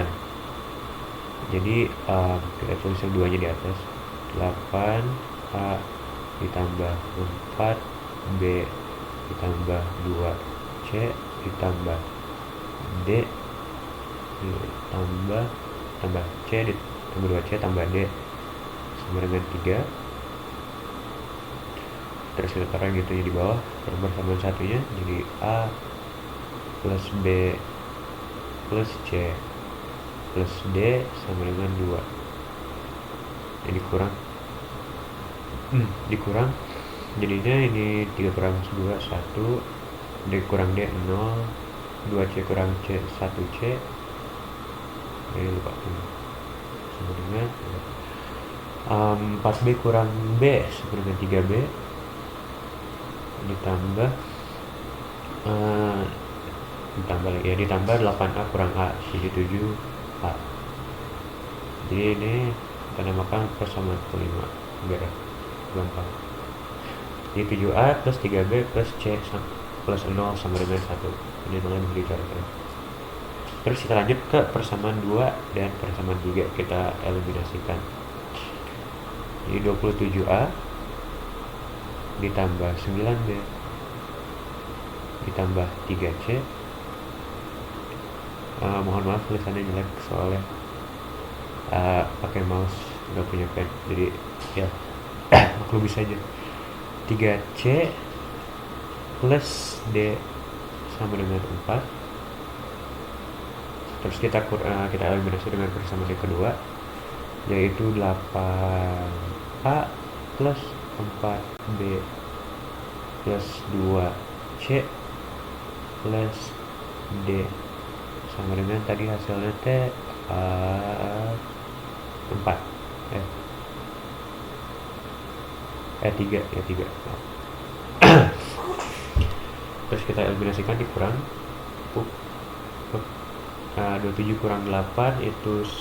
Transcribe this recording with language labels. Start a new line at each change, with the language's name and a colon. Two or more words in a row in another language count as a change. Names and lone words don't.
Indonesian: Jadi kita tulis yang 2 nya di atas, 8a ditambah 4b ditambah 2c ditambah d tambah c ditambah 2c tambah d sama dengan 3. Terus kita taruh gitu ya di bawah persamaan satunya, jadi a plus b plus c plus d sama dengan 2. Ini dikurang jadinya ini 3 kurang 2 1, d kurang d 0, 2c kurang c 1c, ini lupa sama dengan 4b kurang b sama dengan 3b ditambah ditambah 8a kurang a, jadi 7a. Jadi ini kita namakan persamaan kelima biar gampang. Jadi 7a plus 3b plus c plus 0 sama dengan 1. Ini namanya begitu cara. Terus kita lanjut ke persamaan 2 dan persamaan 3, kita eliminasikan. Jadi 27A ditambah 9B ditambah 3C. Mohon maaf tulisannya jelek soalnya pakai mouse, nggak punya pen, jadi ya maklum bisa aja. 3C plus D sama dengan 4. Terus kita eliminasi dengan persamaan yang kedua, yaitu 8A plus 4B plus 2C plus D sama dengan tadi hasilnya 4 3 ya 3. Terus kita eliminasikan, dikurang 27 kurang 8 itu